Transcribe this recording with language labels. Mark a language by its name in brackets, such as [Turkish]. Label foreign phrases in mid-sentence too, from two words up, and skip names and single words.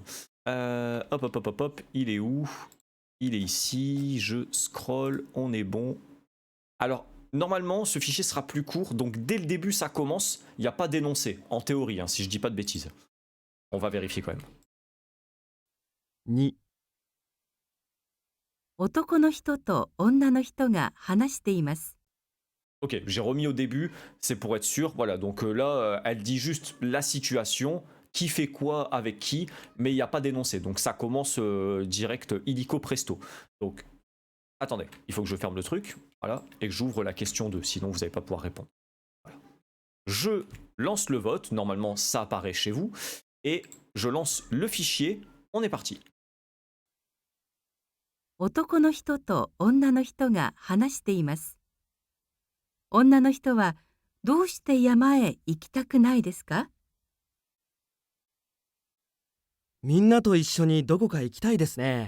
[French] Hop, il est où? Il est ici, je scroll, on est bon. Alors, normalement, ce fichier sera plus court, donc dès le début, ça commence, il n'y a pas d'énoncé, en théorie, hein, si je dis pas de bêtises. On va vérifier quand même. [Japanese] 2、男の人と女の人が話しています。 [French] Ok, j'ai remis au début, c'est pour être sûr. Voilà, donc là, elle dit juste la situation, qui fait quoi avec qui, mais il n'y a pas d'énoncé. Donc ça commence direct illico presto. Donc, attendez, il faut que je ferme le truc, voilà, et que j'ouvre la question 2, sinon vous n'allez pas pouvoir répondre. Voilà. Je lance le vote, normalement ça apparaît chez vous, et je lance le fichier, on est parti. [Japanese] 男の人と女の人が話しています。女の人はどうして山へ行きたくないですか？みんなと一緒にどこか行きたいですね。